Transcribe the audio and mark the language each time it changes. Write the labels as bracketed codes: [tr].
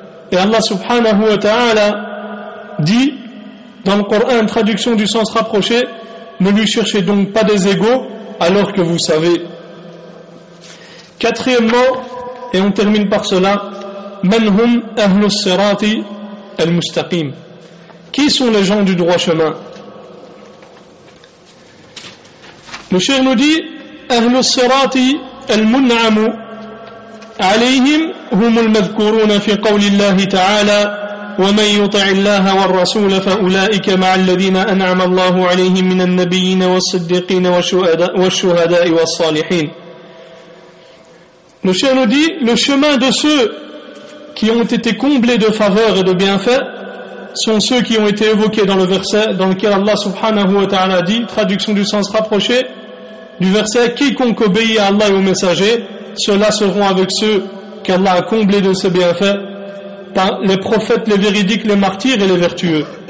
[fr] Et Allah subhanahu wa ta'ala dit dans le Coran, traduction du sens rapproché: ne lui cherchez donc pas des égaux alors que vous savez. Quatrièmement, et on termine par cela, [ar] man hum ahlus sirati al-mustaqim. [fr] Qui sont les gens du droit chemin? Le cheikh nous dit: [ar] ahlus sirati al-mun'amu alayhim hum al-madhkuruna fi qawli Allah ta'ala ومن يطع الله والرسول فأولئك مع الذين أنعم الله عليهم من النبيين والصديقين والشهداء والصالحين. [fr] Le cheikh nous dit: le chemin de ceux qui ont été comblés de faveurs et de bienfaits sont ceux qui ont été évoqués dans le verset dans lequel Allah subhanahu wa ta'ala dit, traduction du sens rapproché du verset: quiconque obéit à Allah et aux messagers, ceux-là seront avec ceux qu'Allah a comblés de ses bienfaits, les prophètes, les véridiques, les martyrs et les vertueux.